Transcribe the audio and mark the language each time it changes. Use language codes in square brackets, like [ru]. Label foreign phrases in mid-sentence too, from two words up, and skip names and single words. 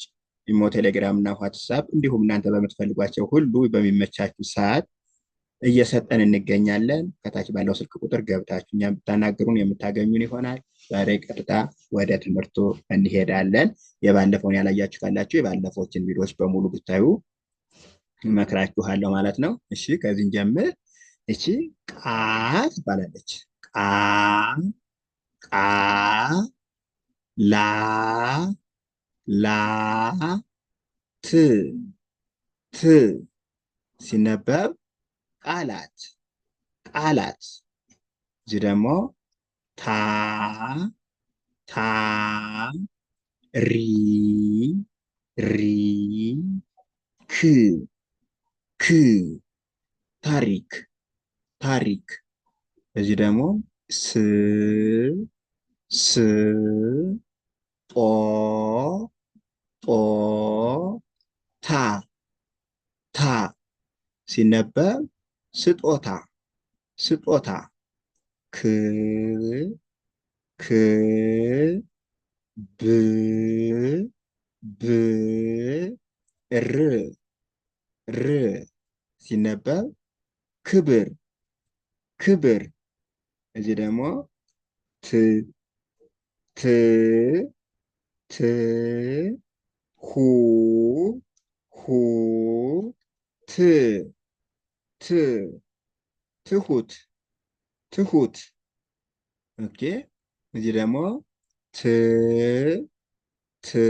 [am] ኢሞ፣ ቴሌግራም እና ዋትሳፕ እንዲሁም እናንተ በምትፈልጓቸው ሁሉ በሚመቻችሁ ሰዓት እየሰጠን እንገኛለን። ከታች ባለው ስልክ ቁጥር ገብታችሁ እኛን ብታናግሩን የምታገኙን ይሆናል። ዛሬ ቀጥታ ወደ ትምህርቱ እንሄዳለን። የባለፈውን ያላያችሁ ካላችሁ የባለፈዎችን ቪዲዮዎች በሙሉ ብታዩ እመክራችኋለሁ ማለት ነው። እሺ ከዚህን ጀምር። እቺ ቃ ትባላለች። ቃ ቃ ላ ላ ት ት ሲነበብ ቃላት ቃላት። እዚህ ደግሞ ታ ታ ሪ ሪ ክ ክ ታሪክ ታሪክ። እዚህ ደግሞ ስ ስ ጦ ጦ ታ ታ ሲነበብ ስጦታ ስጦታ። ክ ክ ብ ብ ር ር ሲነበብ ክብር ክብር። እዚህ ደግሞ ት ት ት ሁ ሁ ት ት ትሁት ትሁት። ኦኬ። እዚህ ደግሞ ት ት